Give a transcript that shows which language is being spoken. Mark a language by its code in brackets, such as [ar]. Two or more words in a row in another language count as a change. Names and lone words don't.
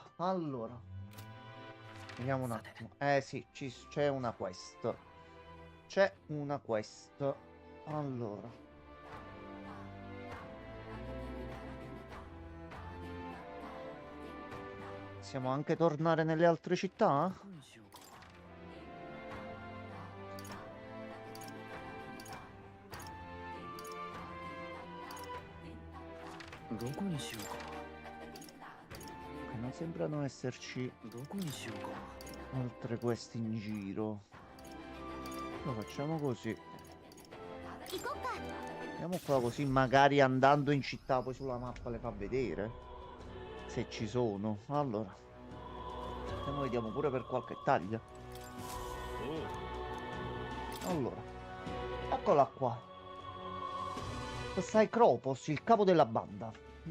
[it] Allora, vediamo un attimo. Sì, c'è una quest. C'è una quest. Allora. Possiamo anche tornare nelle altre città? [ja] どこにしようか [it] Non sembrano esserci [ja] どこにしようか [it] altre quest in giro. Lo facciamo così. [ja] 行こっか。 [it] Andiamo qua così magari andando in città poi sulla mappa le fa vedere. Se ci sono. Allora. Andiamo, vediamo pure per qualche taglia. Allora. Eccola qua. Questa è Kropos, il capo della banda.